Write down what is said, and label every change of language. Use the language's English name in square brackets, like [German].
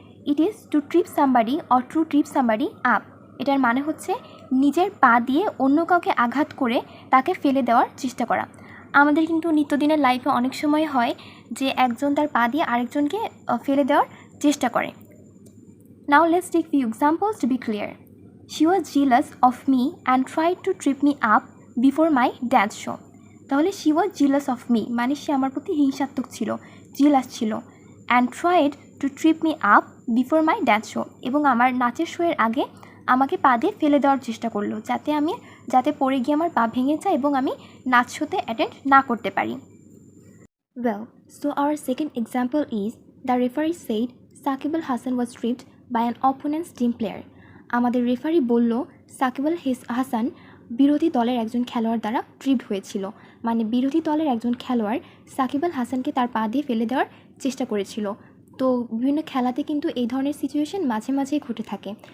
[English] It is to trip somebody or to trip somebody up. [Bangla] এটার মানে হচ্ছে নিজের পা দিয়ে অন্য কাউকে আঘাত করে তাকে ফেলে দেওয়ার চেষ্টা করা। আমাদের কিন্তু নিত্যদিনের লাইফে অনেক সময় হয় যে একজন তার পা দিয়ে আরেকজনকে ফেলে দেওয়ার চেষ্টা করে। [English] Now let's take few examples to be clear. She was jealous of me and tried to trip me up before my dance show. [Bangla] তাহলে [English] she was jealous of me [Bangla] মানে সে আমার প্রতি হিংসাত্মক ছিল, জেলাস ছিল। [English] and tried to trip me up before my dance show, [Bangla] এবং আমার নাচের শোয়ের আগে আমাকে পা দিয়ে ফেলে দেওয়ার চেষ্টা করলো যাতে পড়ে গিয়ে আমার পা ভেঙে যায় এবং আমি নাচ শোতে অ্যাটেন্ড না করতে পারি। [English] Well, so our second example is the referee said Saqib Al Hasan was tripped by an opponent's team player. [Bangla] আমাদের রেফারি বলল সাকিব আল হাসান বিরোধী দলের একজন খেলোয়াড় দ্বারা ট্রিপড হয়েছিল, মানে বিরোধী দলের একজন খেলোয়াড় সাকিব আল হাসানকে তার পা দিয়ে ফেলে দেওয়ার চেষ্টা করেছিল। তো বিভিন্ন খেলাতে কিন্তু এই ধরনের সিচুয়েশন মাঝে মাঝেই ঘটে থাকে।